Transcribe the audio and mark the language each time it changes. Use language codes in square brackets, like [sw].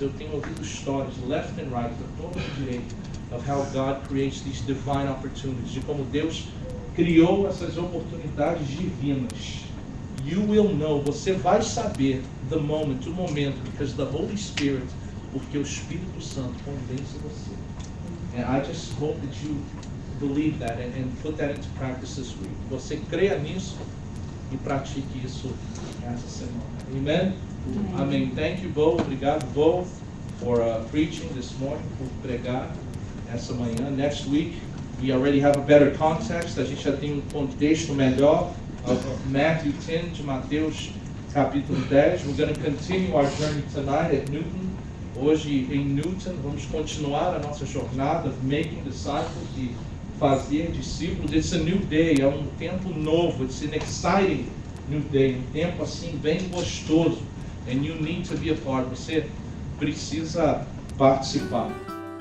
[pt] Eu tenho ouvido histórias, [en] left and right, [pt] da torta e direita, [en] of how God creates these divine opportunities, [pt] de como Deus criou essas oportunidades divinas. [en] You will know, [pt] você vai saber o momento, [en] because the Holy Spirit, [pt] porque o Espírito Santo convence você. [en] And I just hope that you believe that and put that into practice this week. [pt] Você creia nisso e pratique isso essa semana. [en] Amen? [pt] Amém. [en] Thank you, Bo. [pt] Obrigado, Bo, [en] for preaching this morning, [pt] por pregar essa manhã. [en] Next week, we already have a better context. [pt] A gente já tem contexto melhor [en] of Matthew 10, [pt] de Mateus capítulo 10. [en] We're going to continue our journey tonight at Newton. [pt] Hoje em Newton, vamos continuar a nossa jornada [en] of making disciples, [pt] de fazer discípulos. [en] It's a new day, [pt] é tempo novo. [en] It's an exciting new day, [pt] tempo assim bem gostoso. [en] And you need to be a part. [pt] Você precisa participar.